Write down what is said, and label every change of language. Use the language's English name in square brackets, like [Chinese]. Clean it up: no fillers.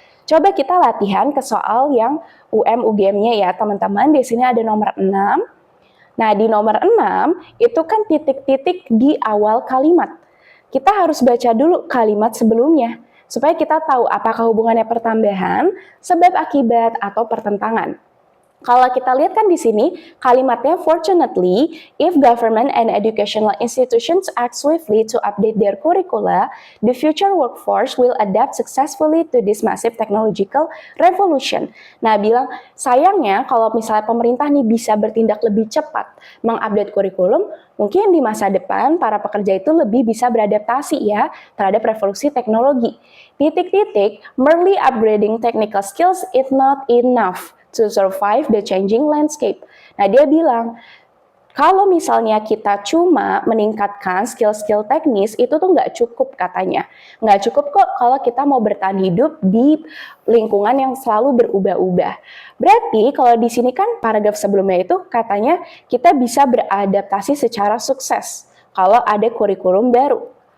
[Indonesian] Coba kita latihan ke soal yang UM-UGM-nya ya teman-teman. Di sini ada nomor 6. Nah, di nomor 6 itu kan titik-titik di awal kalimat. Kita harus baca dulu kalimat sebelumnya supaya kita tahu apakah hubungannya pertambahan, sebab akibat, atau pertentangan. Kalau kita lihat kan di sini kalimatnya [English] fortunately, if government and educational institutions act swiftly to update their curricula, the future workforce will adapt successfully to this massive technological revolution. [Indonesian] Nah, bilang sayangnya kalau misalnya pemerintah nih bisa bertindak lebih cepat mengupdate kurikulum, mungkin di masa depan para pekerja itu lebih bisa beradaptasi ya terhadap revolusi teknologi. [English] Titik-titik, merely upgrading technical skills is not enough to survive the changing landscape. [Indonesian] Nah, dia bilang, kalau misalnya kita cuma meningkatkan skill-skill teknis, itu tuh nggak cukup katanya. Nggak cukup kok kalau kita mau bertahan hidup di lingkungan yang selalu berubah-ubah. Berarti kalau di sini kan paragraf sebelumnya itu katanya kita bisa beradaptasi secara sukses kalau ada kurikulum baru.